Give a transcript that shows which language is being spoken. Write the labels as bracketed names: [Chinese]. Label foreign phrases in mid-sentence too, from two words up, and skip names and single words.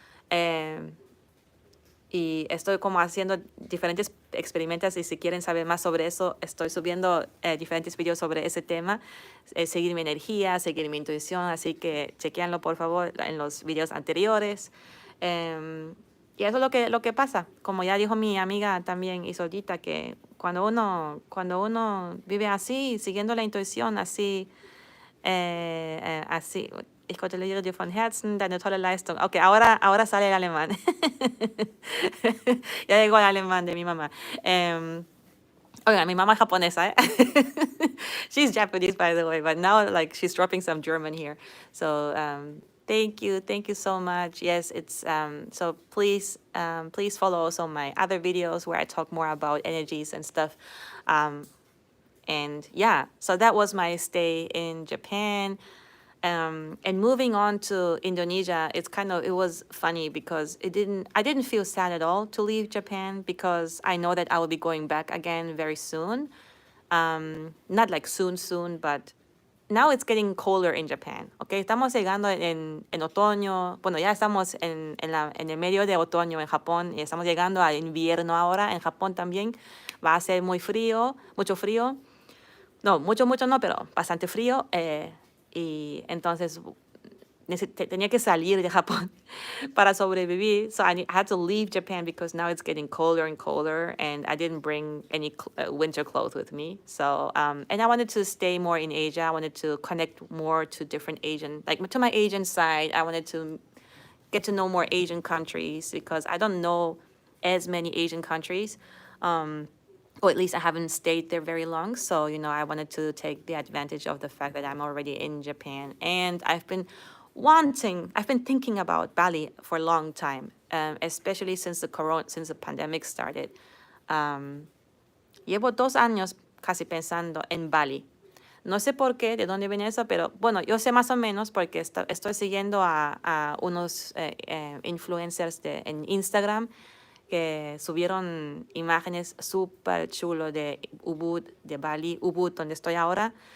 [Spanish] Y estoy como haciendo diferentes experimentos y si quieren saber más sobre eso, estoy subiendo diferentes videos sobre ese tema, seguir mi energía, seguir mi intuición, así que chequeanlo por favor en los videos anteriores. Y eso es lo que pasa, como ya dijo mi amiga también Isolita, que cuando uno vive así, siguiendo la intuición, así, así, [German] ich kontrolliere dir von Herzen deine tolle Leistung. [Spanish] Ok, ahora sale el alemán. Ya llegó el alemán de mi mamá. Oiga, mi mamá es japonesa, ¿eh? [English] She's Japanese, by the way, but now like she's dropping some German here. So thank you so much. Yes, it's so please follow also my other videos where I talk more about energies and stuff. Um, and yeah, so that was my stay in Japan. And moving on to Indonesia, it was funny because I didn't feel sad at all to leave Japan because I know that I will be going back again very soon. Not like soon, but now it's getting colder in Japan. [Spanish] Okay, estamos llegando en otoño. Bueno, ya estamos en el medio de otoño en Japón y estamos llegando a invierno ahora en Japón también. Va a ser muy frío, mucho frío. No, mucho no, pero bastante frío. Y entonces tenía que salir de Japón para sobrevivir. [English] So I had to leave Japan because now it's getting colder and colder, and I didn't bring any winter clothes with me. So, and I wanted to stay more in Asia. I wanted to connect more to different Asian, like to my Asian side. I wanted to get to know more Asian countries because I don't know as many Asian countries. Or at least I haven't stayed there very long. So, I wanted to take the advantage of the fact that I'm already in Japan. And I've been thinking about Bali for a long time, especially since the pandemic started. [Spanish] Llevo 2 años casi pensando en Bali. No sé por qué, de dónde viene eso, pero bueno, yo sé más o menos porque estoy siguiendo a unos influencers en Instagram que subieron imágenes súper chulo de Ubud, de Bali, Ubud, donde estoy ahora.